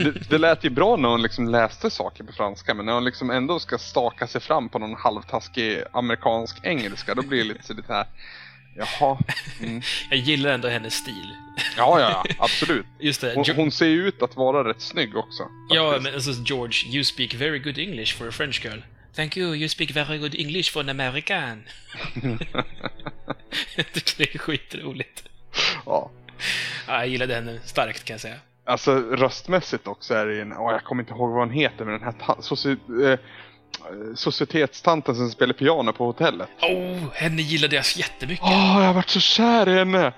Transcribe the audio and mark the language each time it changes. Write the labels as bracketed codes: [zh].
[sv] Det lät ju bra när hon liksom läste saker på franska, men när hon liksom ändå ska staka sig fram på någon halvtaskig amerikansk engelska, då blir det lite sådär här. Jaha. Jag gillar ändå hennes stil. Ja, absolut. Just det. Hon ser ju ut att vara rätt snygg också. Ja, men alltså, [en] George, you speak very good English for a French girl. Thank you, you speak very good English for an American. [sv] Det är skitroligt. Ja. Ja, jag gillade henne starkt, kan jag säga. Alltså, röstmässigt också är det en... Åh, jag kommer inte ihåg vad hon heter, men den här societetstanten som spelar piano på hotellet. Åh, oh, henne gillade jag jättemycket. Åh, jag har varit så kär i henne.